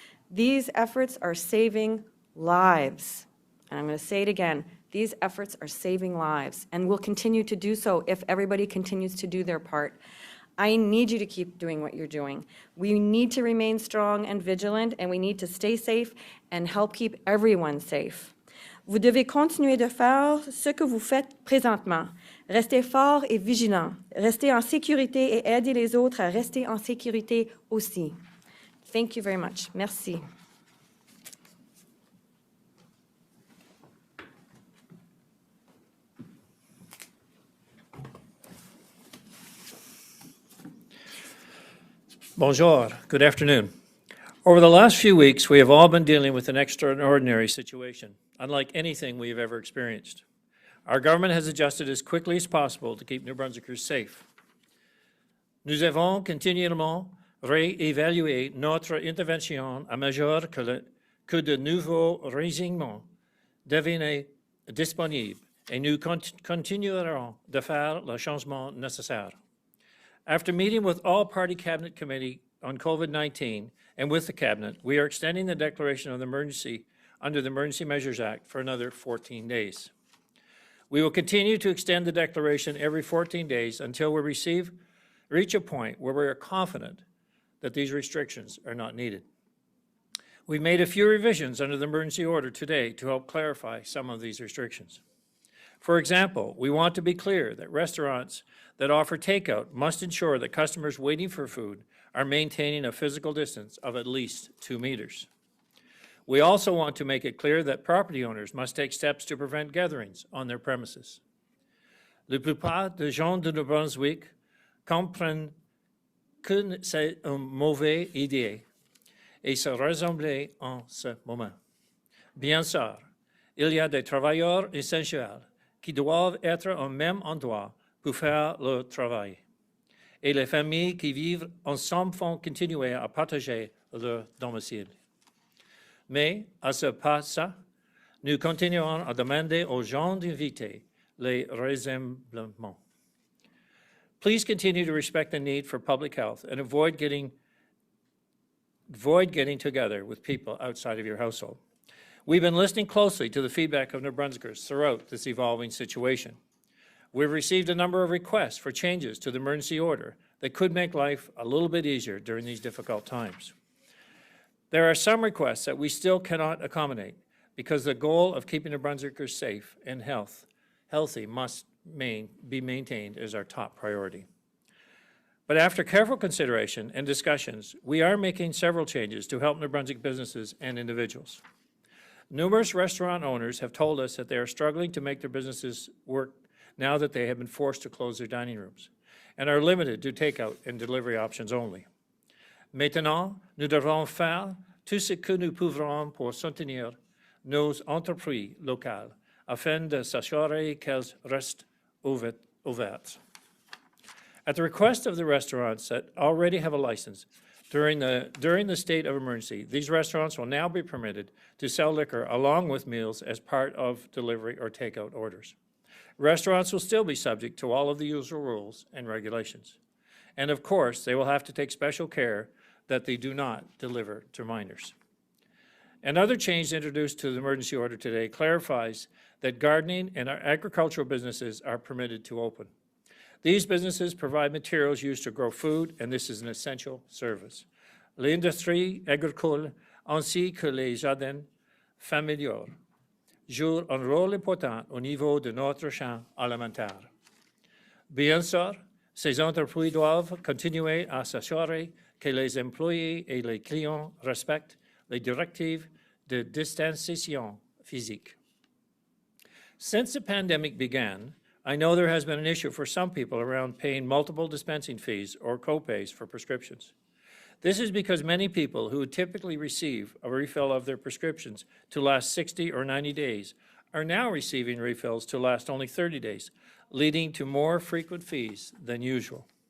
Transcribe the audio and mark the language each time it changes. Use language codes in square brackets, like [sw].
[en] These efforts are saving lives. And I'm going to say it again. These efforts are saving lives and will continue to do so if everybody continues to do their part. I need you to keep doing what you're doing. We need to remain strong and vigilant, and we need to stay safe and help keep everyone safe. [fr] Vous devez continuer de faire ce que vous faites présentement. Restez fort et vigilant. Restez en sécurité et aidez les autres à rester en sécurité aussi. [en] Thank you very much. Merci. Bonjour. Good afternoon. Over the last few weeks, we have all been dealing with an extraordinary situation, unlike anything we have ever experienced. Our government has adjusted as quickly as possible to keep New Brunswickers safe. [fr] Nous avons continuellement réévalué notre intervention à mesure que de nouveaux renseignements devenaient disponibles, et nous continuerons de faire le changement nécessaire. [en] After meeting with all party cabinet committee on COVID-19 and with the cabinet, we are extending the declaration of emergency under the Emergency Measures Act for another 14 days. We will continue to extend the declaration every 14 days until we reach a point where we are confident that these restrictions are not needed. We've made a few revisions under the emergency order today to help clarify some of these restrictions. For example, we want to be clear that restaurants that offer takeout must ensure that customers waiting for food are maintaining a physical distance of at least 2 meters. We also want to make it clear that property owners must take steps to prevent gatherings on their premises. [fr] La plupart des gens de New Brunswick comprennent que c'est une mauvaise idée et se rassembler en ce moment. Bien sûr, il y a des travailleurs essentiels qui doivent être au même endroit pour faire leur travail. Et les familles qui vivent ensemble vont continuer à partager leur domicile. Mais à ce pas-là, nous continuerons à demander aux gens d'éviter les rassemblements. [en] Please continue to respect the need for public health and avoid getting together with people outside of your household. We've been listening closely to the feedback of New Brunswickers throughout this evolving situation. We've received a number of requests for changes to the emergency order that could make life a little bit easier during these difficult times. There are some requests that we still cannot accommodate because the goal of keeping New Brunswickers safe and healthy must be maintained as our top priority. But after careful consideration and discussions, we are making several changes to help New Brunswick businesses and individuals. Numerous restaurant owners have told us that they are struggling to make their businesses work now that they have been forced to close their dining rooms and are limited to takeout and delivery options only. [fr] Maintenant, nous devons faire tout ce que nous pouvons pour soutenir nos entreprises locales afin de s'assurer qu'elles restent ouvertes. [en] At the request of the restaurants that already have a license, during the state of emergency, these restaurants will now be permitted to sell liquor along with meals as part of delivery or takeout orders. Restaurants will still be subject to all of the usual rules and regulations. And of course, they will have to take special care that they do not deliver to minors. Another change introduced to the emergency order today clarifies that gardening and our agricultural businesses are permitted to open. These businesses provide materials used to grow food, and this is an essential service. [fr] L'industrie agricole ainsi que les jardins familiaux jouent un rôle important au niveau de notre champ alimentaire. Bien sûr, ces entreprises doivent continuer à s'assurer que les employés et les clients respectent les directives de distanciation physique. [en] Since the pandemic began, I know there has been an issue for some people around paying multiple dispensing fees or co-pays for prescriptions. This is because many people who would typically receive a refill of their prescriptions to last 60 or 90 days are now receiving refills to last only 30 days, leading to more frequent fees than usual.